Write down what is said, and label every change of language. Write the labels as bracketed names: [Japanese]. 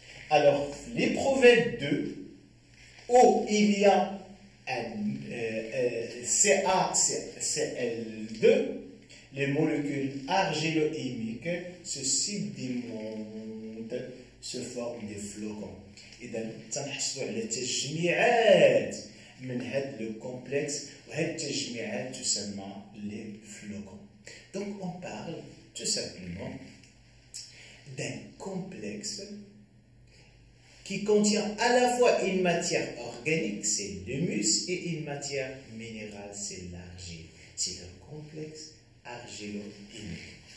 [French] Alors, l'éprouvette 2, où il y a un CaCl2, les molécules argilo-imiques se sédimentent, se forment des flocons. [Arabic] إذا تنحصلوا على تجميعات من هذا لو كومبلكس وهذه التجميعات تسمى لي flocons. [French] Donc on parle tout simplement d'un complexe qui contient à la fois une matière organique, c'est l'humus, et une matière minérale, c'est l'argile. C'est un complexe argilo-imique.